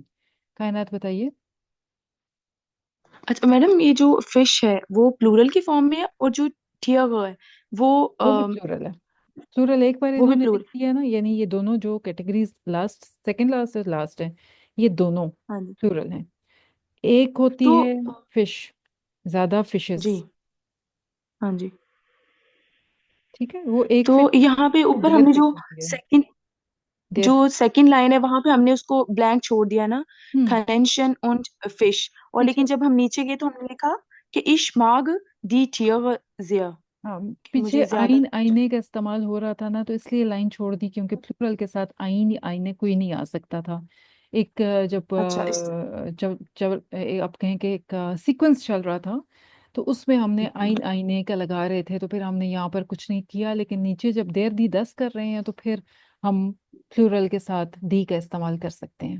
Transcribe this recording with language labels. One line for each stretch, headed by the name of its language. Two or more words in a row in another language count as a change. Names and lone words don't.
Hindi: कायनात बताइए। अच्छा मैडम, ये जो फिश है वो प्लूरल की फॉर्म में है और जो ठिया हुआ है वो वो भी प्लूरल है। प्लूरल एक बार वो भी इन्होंने लिख प्लूरल। दिया ना, यानी ये दोनों जो कैटेगरीज लास्ट,
English: second last
Hindi: से लास्ट है, ये दोनों हाँ जी। प्लूरल हैं। एक होती तो है फिश, ज्यादा जी, फिशेस। हाँ जी। ठीक है, वो एक तो फिश यहाँ पे ऊपर देयर हमने फिश जो होती है। सेकंड देयर। जो
English: second line
Hindi: है वहां पे हमने उसको ब्लैंक छोड़ दिया ना, हम्म।
German: Kaninchen und Fisch।
Hindi: और पीछे। लेकिन जब हम नीचे गए तो हमने लिखा कि
German: Ich mag die Tiere sehr,
Hindi: हाँ, कि पीछे मुझे ज्यादा।
German: ein eine
Hindi: का इस्तेमाल हो रहा था ना, तो इसलिए लाइन छोड़ दी, क्योंकि प्लूरल के साथ आइन या आईने कोई नहीं आ सकता था। एक अच्छा इस जब जब आप कहें कि एक सीक्वेंस चल रहा था, तो उसमें हमने
German: ein eine
Hindi: का लगा रहे थे, तो फिर हमने यहाँ पर कुछ नहीं किया, लेकिन नीचे जब
German: der die das
Hindi: कर रहे हैं तो फिर हम प्लूरल के साथ दी का इस्तेमाल कर सकते हैं।